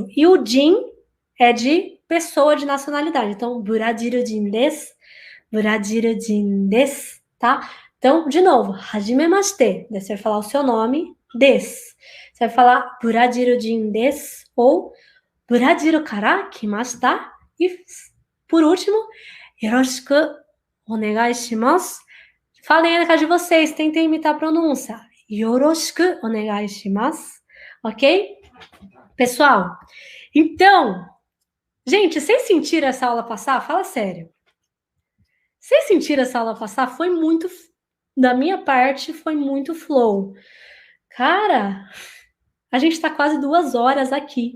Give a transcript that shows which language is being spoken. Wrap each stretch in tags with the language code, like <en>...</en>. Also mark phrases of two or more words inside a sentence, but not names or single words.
<pt>E o jin é de pessoa, de nacionalidade. Então,</pt> <ja>ブラジル人です、ブラジル人です,</ja> <pt>tá? Então, de novo, hajimemashite. Daí você vai falar o seu nome, desu. Você vai falar</pt> <ja>ブラジル人です ou ブラジルから来ました.</ja> <pt>E, por último,</pt> <ja>よろしくお願いします.</ja> <pt>Falem aí na casa de vocês, tentem imitar a pronúncia.</pt> <ja>よろしくお願いします.</ja> <pt>Ok? Pessoal, então, gente, vocês sentiram essa aula passar? Fala sério. Vocês sentiram essa aula passar? Foi muito, da minha parte, foi muito flow. Cara, a gente tá quase 2 horas aqui.</pt>